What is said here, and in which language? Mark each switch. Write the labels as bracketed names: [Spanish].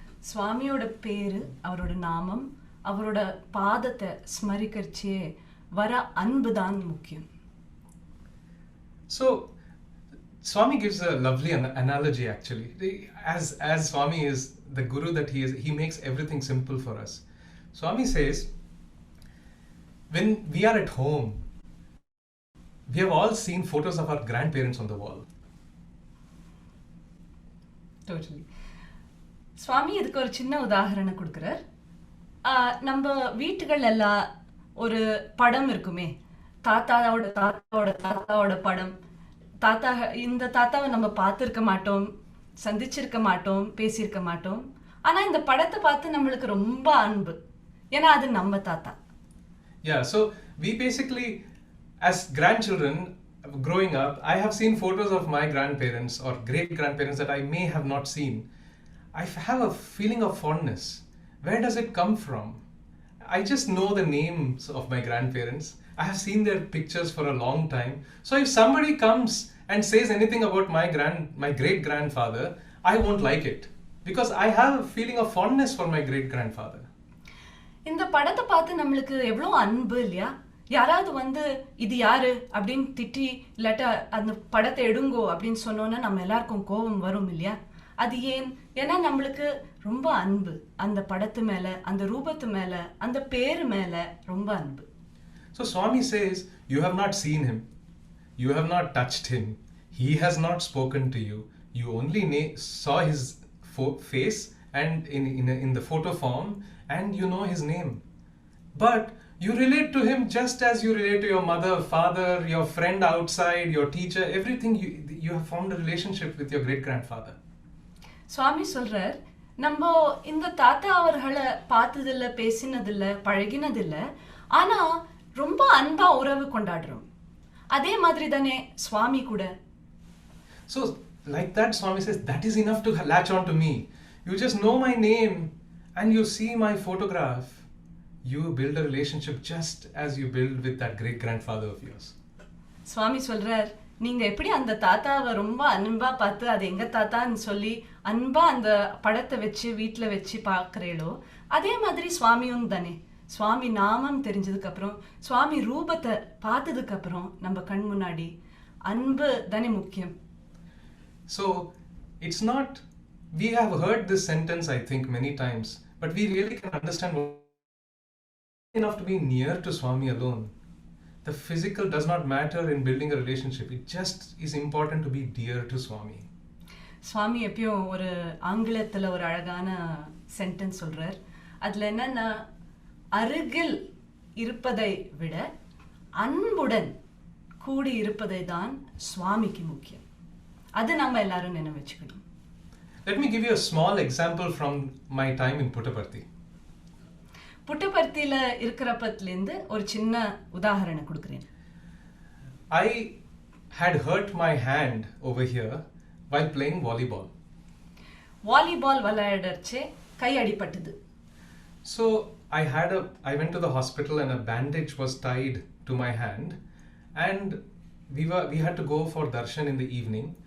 [Tamil] சுவாமியோட பேரு, அவரோட நாமம், அவரோட பாதத்தை ஸ்மரிக்கரிச்சே வர அன்பு தான் முக்கியம். [English] So, Swami gives a lovely analogy actually. As Swami is the guru that he is, he makes everything simple for us. Swami says, when we are at home, we have all seen photos of our grandparents on the wall. Totally. [Tamil] சுவாமி இதுக்கு ஒரு சின்ன உதாரணம் கொடுக்குறார். நம்ம வீட்டுகள் எல்லாம் ஒரு படம் இருக்குமே, தாத்தாவோட படம். இந்த தாத்தாவை நம்ம பார்த்துருக்க மாட்டோம், சந்திச்சிருக்க மாட்டோம், பேசியிருக்க மாட்டோம். ஆனால் இந்த படத்தை பார்த்து நம்மளுக்கு ரொம்ப அன்பு, ஏன்னா அது நம்ம தாத்தா. [English] Yeah, so we basically, as grandchildren growing up, I have seen photos of my grandparents or great-grandparents that I may have not seen. I have a feeling of fondness. Where does it come from? I just know the names of my grandparents. I have seen their pictures for a long time. So if somebody comes and says anything about my great-grandfather, I won't like it. Because I have a feeling of fondness for my great-grandfather. [Tamil] இந்த படத்தை பார்த்து நம்மளுக்கு எவ்வளோ அன்பு இல்லையா? யாராவது இது யாரு அப்படின்னு திட்டி இல்லாட்டா அந்த படத்தை எடுங்கோ அப்படின்னு சொன்னோன்னா நம்ம எல்லாருக்கும் கோபம் வரும் இல்லையா? அது ஏன்? ஏன்னா நம்மளுக்கு ரொம்ப அன்பு அந்த படத்து மேல, அந்த ரூபத்து மேல, அந்த பேரு மேல ரொம்ப அன்பு. [English] So Swami says, you have not seen him, you have not touched him, he has not spoken to you, you only saw his face and in the photo form, and you know his name. But you relate to him just as you relate to your mother, father, your friend outside, your teacher, everything. You have formed a relationship with your great-grandfather. [Tamil] சுவாமி சொல்றார், நம்ம இந்த தாத்தா அவர்களை பார்த்ததில்லை, பேசினதில்லை, பழகினதில்லை, ஆனா ரொம்ப அன்பா உறவு கொண்டாடுறோம். அதே மாதிரி தானே சுவாமி கூட. [English] So like that, Swami says, that is enough to latch on to me. You just know my name and you see my photograph. You build a relationship just as you build with that great-grandfather of yours. [Tamil] சுவாமி சொல்றார், நீங்க எப்படி அந்த தாத்தாவை ரொம்ப அன்பா பார்த்து அது எங்க தாத்தான்னு சொல்லி அன்பா அந்த படத்தை வச்சு வீட்டுல வச்சு பார்க்கறீங்களோ, அதே மாதிரி சுவாமியும் தானே. சுவாமி நாமம் தெரிஞ்சதுக்கு அப்புறம், சுவாமி ரூபத்தை பார்த்ததுக்கு அப்புறம் நம்ம கண் முன்னாடி அன்பு தானே முக்கியம். [English] So it's not, we have heard this sentence I think many times, but we really can understand enough to be near to Swami alone. The physical does not matter in building a relationship. It just is important to be dear to Swami. [Tamil] சுவாமி எப்பயும் ஒரு ஆங்கிலத்துல ஒரு அழகான sentence சொல்றார். அதுல என்னன்னா, அருகில் இருப்பதை விட அன்புடன் கூடி இருப்பதை தான் சுவாமிக்கு முக்கியம். அது நம்ம எல்லாரும் நினைவு வச்சுக்கணும். [English] Let me give you a small example from my time in Puttaparthi. [Tamil] புட்டபர்த்தியில இருக்கிறப்பத்திலேருந்து ஒரு சின்ன உதாரணம் கொடுக்குறேன். [English] I had hurt my hand over here while playing volleyball. [Tamil] Volleyball விளையாடச்சே கை அடிபட்டது. [English] So I went to the hospital and a bandage was tied to my hand, and we had to go for darshan in the evening.